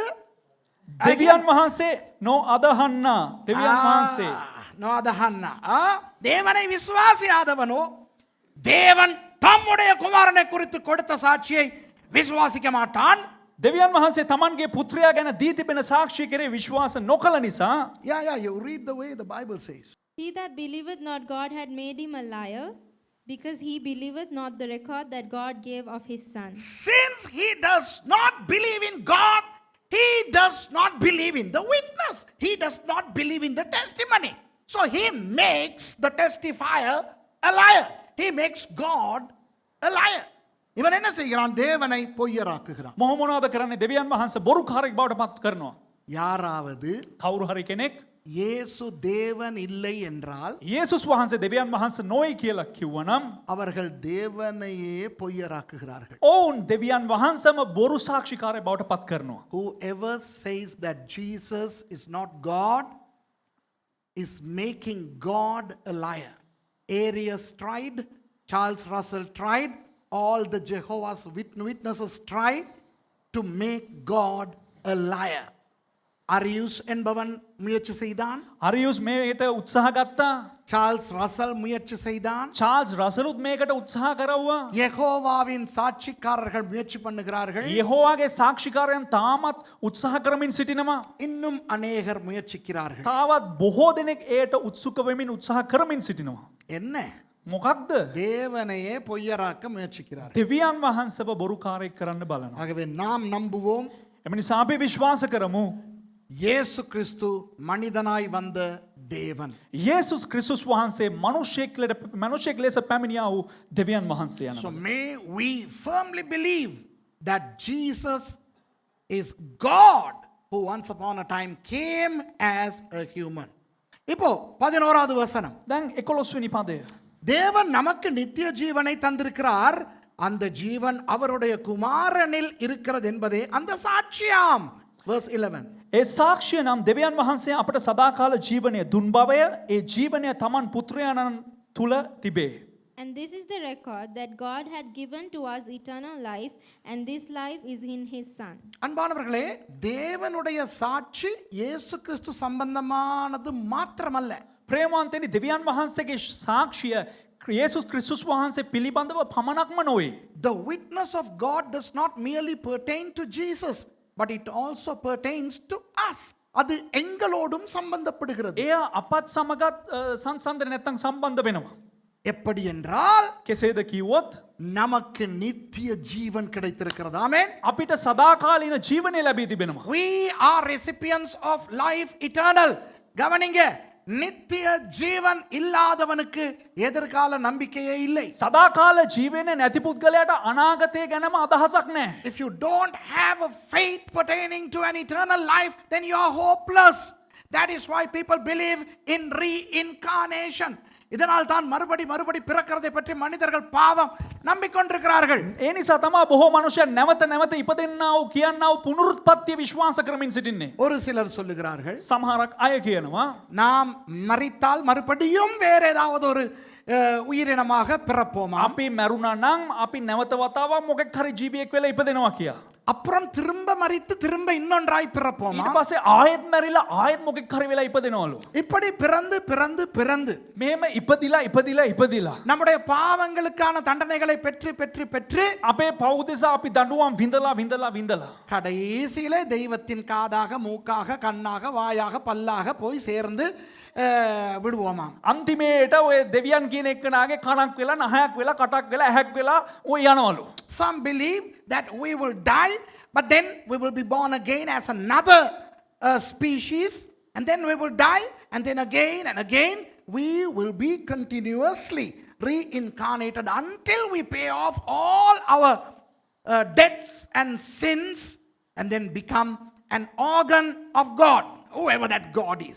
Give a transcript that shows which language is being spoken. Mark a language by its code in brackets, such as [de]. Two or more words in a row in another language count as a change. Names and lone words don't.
[si] දෙවියන් වහන්සේ නොඅදහන්න. දෙවියන් වහන්සේ නොඅදහන්න. [ta] தேவனை விசுவாசியாதவனோ தேவன் தம்முடைய குமாரனை குறித்து கொடுத்த சாட்சியை விசுவாசிக்க மாட்டான். [si] දෙවියන් වහන්සේ තමන්ගේ පුත්‍රයා ගැන දී තිබෙන සාක්ෂිය කෙරේ විශ්වාස නොකළ නිසා [en] Yeah, you read the way the Bible says. he that believeth not God had made him a liar, because he believeth not the record that God gave of his Son. Since he does not believe in God, he does not believe in the witness. He does not believe in the testimony. So he makes the testifier a liar. He makes God a liar. [ta] இவன் என்ன செய்கிறான்? தேவனை பொய்யராக்குகிறான். [si] මොහොමනවාද කරන්නේ දෙවියන් වහන්සේ බොරුකාරයෙක් බවට පත් කරනවා. [ta] யாராவது [si] කවුරු හරි කෙනෙක් [ta] இயேசு தேவன் இல்லை என்றால் [si] යේසුස් වහන්සේ දෙවියන් වහන්සේ නොයි කියලා කිව්වනම් [ta] அவர்கள் தேவனையே பொய்யராக்குகிறார்கள். [si] ඔවුන් දෙවියන් වහන්සේම බොරු සාක්ෂිකාරයෙක් බවට පත් කරනවා. [en] Whoever says that Jesus is not God is making God a liar. Arius tried, Charles Russell tried, all the Jehovah's Witnesses tried to make God a liar. [ta] Arius என்பவன் முயற்சி செய்தான், [si] අරියුස් මේකට උත්සාහ ගත්තා. [ta] சார்ல்ஸ் ரசல் முயற்சி செய்தான், [si] චාල්ස් රසලුත් මේකට උත්සාහ කරවුවා. [ta] யெகோவாவின் சாட்சிக்காரர்கள் முயற்சி பண்ணுகிறார்கள், [si] යෙහෝවාගේ සාක්ෂිකාරයන් තාමත් උත්සාහ කරමින් සිටිනවා. [ta] இன்னும் அநேகர் முயற்சிக்கிறார்கள். [si] තාවත් බොහෝ දෙනෙක් එයට උත්සුක වෙමින් උත්සාහ කරමින් සිටිනවා. [ta] என்ன? [si] මොකක්ද? [ta] தேவனையே பொய்யராக்க முயற்சிக்கிறார்கள். [si] දෙවියන් වහන්සේව බොරුකාරයෙක් කරන්න බලනවා. [ta] ஆகவே நாம் நம்புவோம், [si] එම නිසා අපි විශ්වාස කරමු [ta] இயேசு கிறிஸ்து மனிதனாய் வந்த தேவன். [si] යේසුස් ක්‍රිස්තුස් වහන්සේ මනුෂ්‍යෙක් ලෙස පැමිණියා වූ දෙවියන් වහන්සේ So යනවා. [en] may we firmly believe that Jesus is God who once upon a time came as a human. [ta] இப்போ 11வது வசனம். [si] දැන් 11 වෙනි පදය. [ta] தேவன் நமக்கு நித்திய ஜீவனை தந்திருக்கிறார், அந்த ஜீவன் அவருடைய குமாரனில் இருக்கிறது என்பதே அந்த சாட்சியாம். [en] verse 11. [si] ඒ සාක්ෂිය නම් දෙවියන් වහන්සේ අපට සදාකාල ජීවනය දුන් බවය. ඒ ජීවනය තමන් පුත්‍රයාණන් තුළ තිබේ. [en] And this is the record that God had given to us eternal life, and this life is in his Son. [ta] அன்பானவர்களே, தேவனுடைய சாட்சி இயேசு கிறிஸ்து சம்பந்தமானது மாத்திரமல்ல. [si] ප්‍රේමවන්තනි, දෙවියන් වහන්සේගේ සාක්ෂිය යේසුස් ක්‍රිස්තුස් වහන්සේ පිළිබඳව පමණක්ම නොවේ. [en] The witness of God does not merely pertain to Jesus, but it also pertains to us. [ta] அது எங்களோடும் சம்பந்தப்படுகிறது. [si] එය අපත් සමගත් සංසන්දන නැත්තම් සම්බන්ධ වෙනවා. [ta] எப்படி என்றால் [si] කෙසේද කිව්වොත් [ta] நமக்கு நித்திய ஜீவன் கிடைத்திருக்கிறது. ஆமென். [si] අපිට සදාකාලීන ජීවනය ලැබී තිබෙනවා. [en] We are recipients of life eternal. [ta] கவனிங்க, நித்திய ஜீவன் இல்லாதவனுக்கு எதிர்கால நம்பிக்கையே இல்லை. [si] සදාකාල ජීවනය නැති පුද්ගලයාට අනාගතය ගැනම අදහසක් නැහැ. [en] If you don't have a faith pertaining to an eternal life, then you are hopeless. That is why people believe in reincarnation. [ta] இதனால் தான் மறுபடி பிறக்கிறதை பற்றி மனிதர்கள் பாவம் நம்பிக்கொண்டிருக்கிறார்கள். [si] ඒ නිසා තමයි බොහෝ මනුෂ්‍යයන් නැවත නැවත ඉපදෙන්නා වූ කියන්නා වූ පුනරුත්පත්තිය විශ්වාස කරමින් සිටින්නේ. [ta] ஒரு சிலர் சொல்லுகிறார்கள், [si] සමහරක් අය කියනවා [ta] நாம் மரித்தால் மறுபடியும் வேற ஏதாவது ஒரு உயிரினமாக பிறப்போமா, [si] අපි මැරුණා නම් අපි නැවත වතාවක් මොකෙක් හරි ජීවියෙක් වෙලා ඉපදෙනවා කියලා. [ta] அப்புறம் திரும்ப மரித்து திரும்ப இன்னொன்றாய் பிறப்போமா. [si] ඊට පස්සේ ආයෙත් මැරිලා ආයෙත් මොකෙක් හරි වෙලා ඉපදෙනවලු. [ta] இப்படி பிறந்து பிறந்து பிறந்து [si] මෙහෙම ඉපදිලා [ta] நம்முடைய பாவங்களுக்கான தண்டனைகளை பெற்று பெற்று பெற்று [si] අපේ පව් දෙසා අපි දඬුවම් විඳලා [ta] கடைசியிலே தெய்வத்தின் காதாக மூக்காக கண்ணாக வாயாக பல்லாக போய் சேர்ந்து விடுவோமாம். [si] අන්තිමේට ඔය දෙවියන් කියන එක්කනාගේ කණක් වෙලා නහයක් වෙලා කටක් වෙලා ඇහැක් වෙලා ඔය යනවලු. [en] Some believe that we will die, but then we will be born again as another species, and then we will die, and then again and again we will be continuously reincarnated until we pay off all our debts and sins, and then become an organ of God, whoever that God is.